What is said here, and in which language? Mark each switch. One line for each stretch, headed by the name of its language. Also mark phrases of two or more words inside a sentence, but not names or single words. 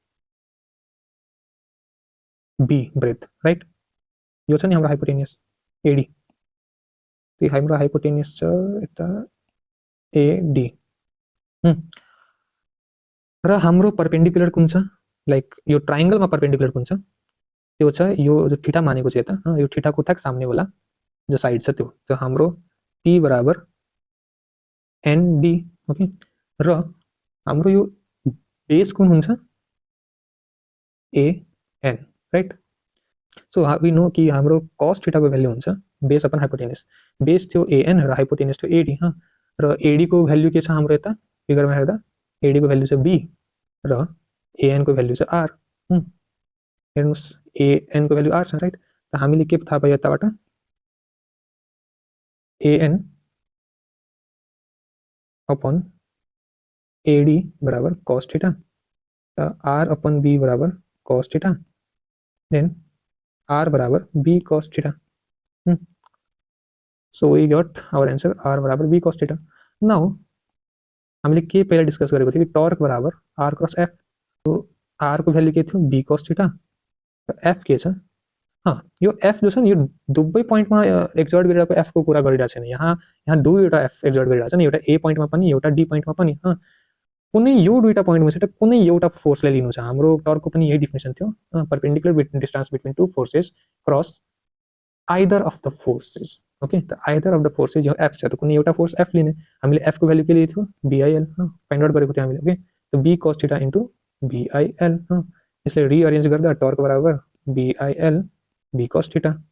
Nepali: B ब्रेथ राइट यो छ नि हाम्रो हाइपोटेनियस AD त्यो हाम्रो हाइपोटेनियस छ यता AD र हाम्रो परपेंडिकुलर कुन छ लाइक यो ट्रायंगलमा परपेंडिकुलर कुन छ त्यो छ यो जो थीटा मानेको छ यता यो थीटाको ठ्याक
Hindi: सामने वाला जो
Nepali: साइड छ त्यो हाम्रो P बराबर ND ओके र हाम्रो यो बेस कुन हुन्छ AN राइट
English: so we know
Nepali: कि हाम्रो cos थीटा को भ्यालु हुन्छ
English: base upon hypotenuse
Nepali: बेस थियो AN र हाइपोटेनियस थियो AD र AD को भ्यालु के छ हाम्रो यता फिगरमा हेर्दा AD को भ्यालु छ B र AN को भ्यालु छ R हेर्नुस् AN को भ्यालु R छ राइट त हामीले के थाहा पायो यताबाट AN अपन AD बराबर cos थीटा त
English: R upon B
Nepali: बराबर cos थीटा देन R बराबर B cos थीटा
English: so we got our answer
Nepali: R बराबर B cos थीटा नाउ हामीले के पहिला डिस्कस गरेको थियो कि टर्क बराबर
English: R cross F
Nepali: तो R को भ्यालु के थियो B cos थीटा त F के छ यो F जो छ नि यो दुवै पोइन्टमा एक्जर्ट गरिरहेको F को कुरा गरिरहेको छैन यहाँ दुईवटा F एक्जर्ट गरिरहेको छ नि एउटा A पोइन्टमा पनि एउटा D पोइन्टमा पनि कुनै यो दुईटा पोइन्टमा चाहिँ कुनै एउटा फोर्सलाई लिनु छ हाम्रो टर्कको पनि यही डेफिनेसन थियो
English: perpendicular distance between two forces cross either of the forces
Nepali: ओके त
English: either of the forces
Nepali: यो F छ त कुनै एउटा फोर्स F लिने हामीले F को भ्यालु के लिएको थियो BIL
English: find out
Nepali: गरेको थियो हामीले ओके त
English: B cos theta into BIL
Nepali: यसलाई रिअरेन्ज गर्दा टर्क बराबर BIL B cos थीटा